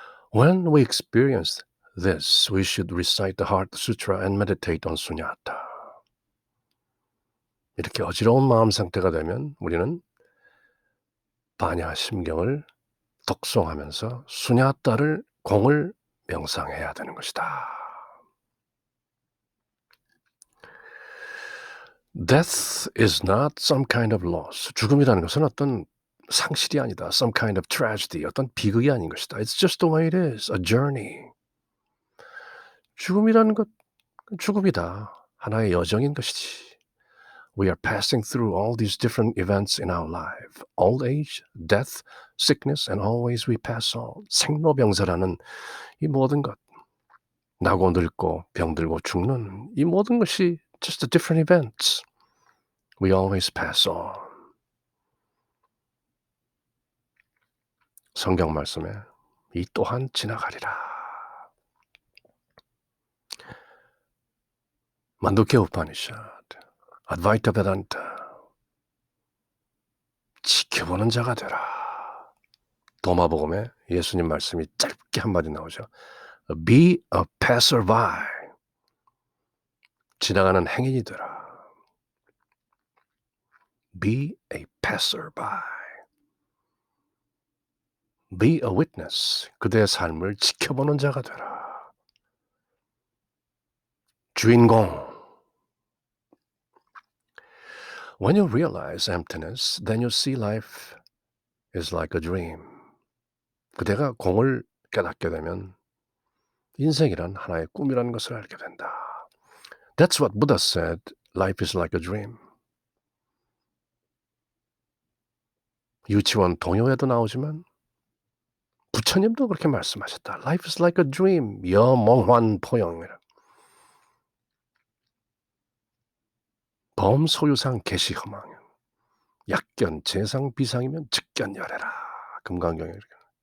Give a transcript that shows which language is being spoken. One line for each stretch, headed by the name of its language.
English: When we experience this, we should recite the Heart Sutra and meditate on Sunyata.
Korean: 이렇게 어지러운 마음 상태가 되면 우리는 반야심경을 독송하면서 수냐따를 공을 명상해야 되는 것이다.
English: Death is not some kind of loss.
Korean: 죽음이라는 것은 어떤 상실이 아니다.
English: Some kind of tragedy.
Korean: 어떤 비극이 아닌 것이다.
English: It's just the way it is. A journey.
Korean: 죽음이라는 것, 죽음이다. 하나의 여정인 것이지.
English: We are passing through all these different events in our life. Old age, death, sickness, and always we pass on.
Korean: 생로병사라는 이 모든 것. 나고 늙고 병들고 죽는 이 모든 것이
English: just the different events. We always pass on.
Korean: 성경 말씀에 이 또한 지나가리라. 만두케 우파니샤드, 아드바이타 베단타 지켜보는 자가 되라. 도마복음에 예수님 말씀이 짧게 한마디 나오죠.
English: Be a passerby.
Korean: 지나가는 행인이 되라.
English: Be a passerby. Be a witness.
Korean: 그대의 삶을 지켜보는 자가 되라. 주인공.
English: When you realize emptiness, then you see life is like a dream.
Korean: 그대가 공을 깨닫게 되면 인생이란 하나의 꿈이라는 것을 알게 된다.
English: That's what Buddha said. Life is like a dream.
Korean: 유치원 동요에도 나오지만 부처님도 그렇게 말씀하셨다.
English: Life is like a dream.
Korean: 여몽환 포영이라. 범소유상 개시허망. 약견 재상 비상이면 직견열애라. 금강경에 이렇게.